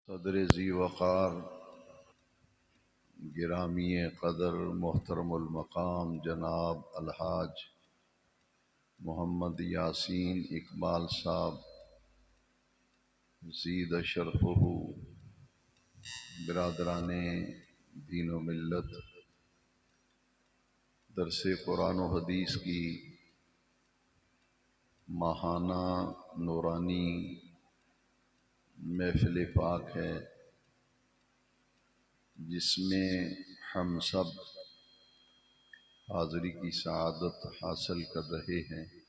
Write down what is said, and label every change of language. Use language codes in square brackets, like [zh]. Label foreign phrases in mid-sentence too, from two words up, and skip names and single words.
[ur] صدر ذی وقار گرامی قدر محترم المقام جناب الحاج محمد یاسین اقبال صاحب [ar] زید شرفہ، [ur] برادران دین و ملت، درس قرآن و حدیث کی ماہانہ نورانی محفل پاک ہے، جس میں ہم سب حاضری کی سعادت حاصل کر رہے ہیں۔